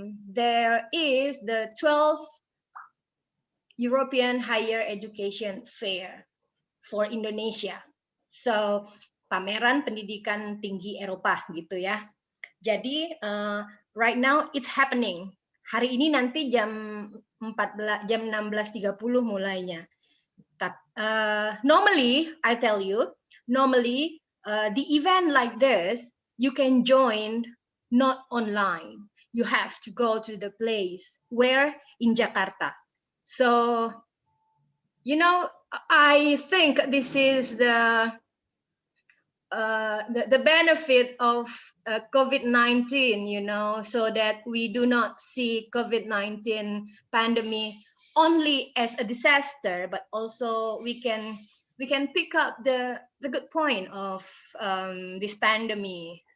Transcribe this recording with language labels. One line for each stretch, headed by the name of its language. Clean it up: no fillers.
English: There is the 12th European Higher Education Fair for Indonesia. So
Indonesian: pameran pendidikan tinggi Eropa gitu ya. Jadi
English: right now it's happening.
Indonesian: Hari ini nanti jam 16.30 mulainya.
English: Normally, I tell you, the event like this, you can join not online. You have to go to the place. Where? In Jakarta. So, I think this is the benefit of COVID-19, so that we do not see COVID-19 pandemic only as a disaster, but also we can pick up the good point of this pandemic.